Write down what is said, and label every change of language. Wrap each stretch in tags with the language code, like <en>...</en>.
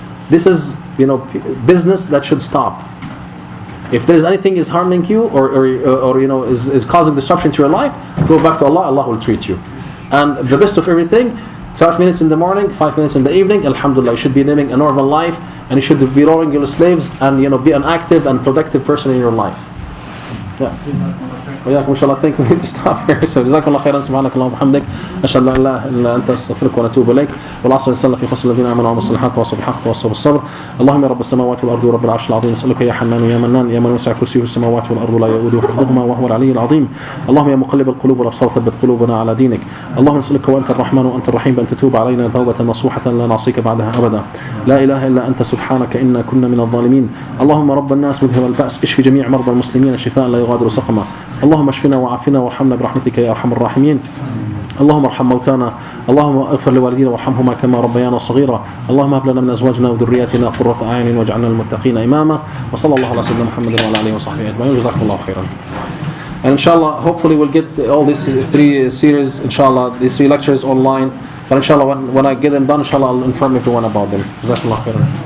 <en>This is business that should stop. If there is anything is harming you or is causing disruption to your life, go back to Allah. Allah will treat you. And the best of everything, 5 minutes in the morning, 5 minutes in the evening, alhamdulillah, you should be living a normal life, and you should be rowing your slaves, and be an active and productive person in your life.</en> <ar>Yeah. وياكم إن شاء الله.</ar> <en>Think we need to stop here.</en> <ar>So جزاكم الله خيرا. سبحانك اللهم وبحمدك أشهد أن لا إله إلا أنت أستغفرك ونتوب إليك. والعصر يسلم في خص الذين آمنوا وعملوا الصالحات وتواصوا بالحق وتواصوا بالصبر. اللهم يا رب السماوات والأرض ورب العرش العظيم، نسألك يا حنان يا منان يا من وسع كرسيه السماوات والأرض لا يؤوده حفظهما وهو العلي العظيم. اللهم يا مقلب القلوب والأبصار ثبت قلوبنا على دينك. اللهم نسألك وأنت الرحمن وأنت الرحيم بأن تتوب علينا توبة نصوحة لا نعصيك بعدها أبدا. لا إله إلا أنت سبحانك إنا كنا من الظالمين. اللهم رب الناس مذهب البأس اشف جميع مرضى المسلمين شفاء لا يغادر سقما. اللهم اشفنا وعافنا وارحمنا برحمتك يا ارحم الراحمين. اللهم ارحم موتانا، اللهم اغفر لوالدينا وارحمهما كما ربيانا صغيرا. اللهم هب لنا من ازواجنا وذرياتنا قرة اعين واجعلنا للمتقين اماما. وصلى الله على سيدنا محمد وعلى اله وصحبه اجمعين. جزاكم الله خيرا.</ar> <en>And inshallah, hopefully we'll get all these 3 series, inshallah, these 3 lectures online. But inshallah, when I get them done, inshallah, I'll inform everyone about them.</en> <ar>جزاكم الله خيرا.</ar>